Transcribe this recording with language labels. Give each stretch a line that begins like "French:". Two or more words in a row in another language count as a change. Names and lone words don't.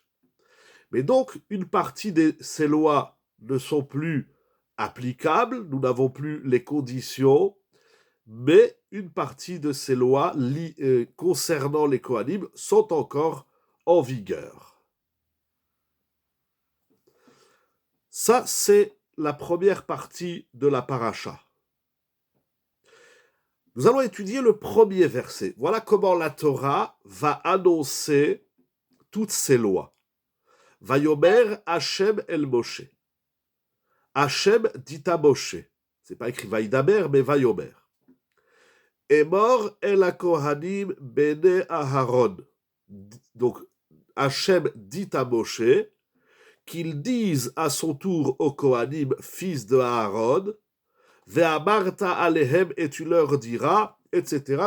French: Mais donc, une partie de ces lois ne sont plus applicables, nous n'avons plus les conditions, mais une partie de ces lois concernant les Kohanim sont encore en vigueur. Ça, c'est la première partie de la paracha. Nous allons étudier le premier verset. Voilà comment la Torah va annoncer toutes ces lois.
Hebrew: ויאמר השם אל משה.
French: Hashem dit à Moshe. C'est pas écrit Vaïdaber, mais Vayomer.
Hebrew: אמור אל כהנים בני אהרן.
French: Donc, Hashem dit à Moshe qu'ils disent à son tour aux Kohanim, fils de Aaron,
Hebrew: ואמרת אלהם,
French: et tu leur diras, etc.